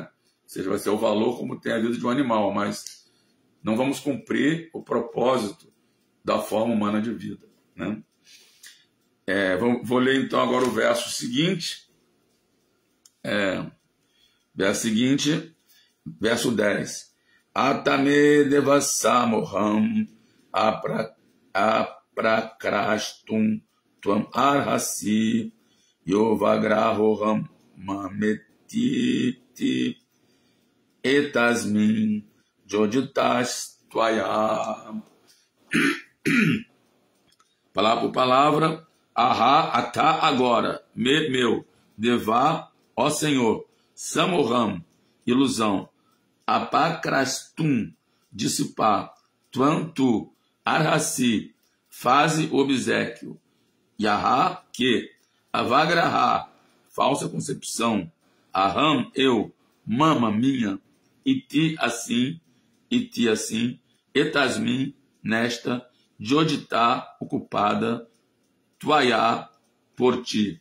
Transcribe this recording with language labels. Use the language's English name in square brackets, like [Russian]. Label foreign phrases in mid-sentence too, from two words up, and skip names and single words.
[Portuguese] Ou seja, vai ser o valor como tem a vida de um animal, mas não vamos cumprir o propósito da forma humana de vida, né? Vou ler então agora o verso seguinte. Verso 10. [Sanskrit] अथापि देवसम्मोहम् अपक्रष्टुं त्वम् अर्हसि योऽवग्रहोऽहं ममेतीति एतस्मिन् योजितस् त्वया. [Portuguese] Palavra por palavra. Ahá, atá, agora. Meu. Devá, ó Senhor. Samoham, ilusão. Apakrastum, dissipar. Tuam, tu. Arhasi, faze obséquio. Yahá, que. Avagraha, falsa concepção. Aham, eu. Mama, minha. Iti, assim. Etasmin, nesta. Joditá, ocupada. Tuayá, por ti.